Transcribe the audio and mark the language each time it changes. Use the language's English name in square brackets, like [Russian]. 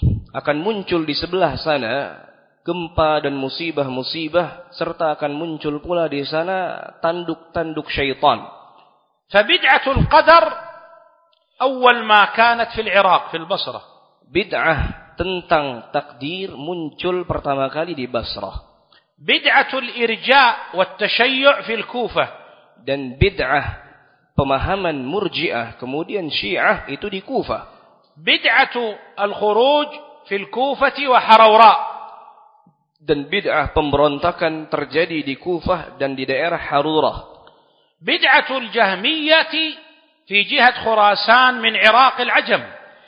[Indonesian] Akan muncul di sebelah sana gempa dan musibah-musibah serta akan muncul pula di sana tanduk-tanduk syaitan. [Arabic] فبدعة القدر أول ما كانت في العراق في البصرة. [Indonesian] بدعة tentang takdir muncul pertama kali di Basrah. [Arabic] بدعة الإرجاء والتشيع في الكوفة. [Indonesian] Dan بدعة pemahaman murji'ah kemudian syiah itu di Kufah. [Arabic] بدعة الخروج في الكوفة وحروراء. [Indonesian] Dan بدعة pemberontakan terjadi di Kufah dan di daerah Harura. [Arabic] بدعة الجهمية في جهة خراسان من عراق العجم.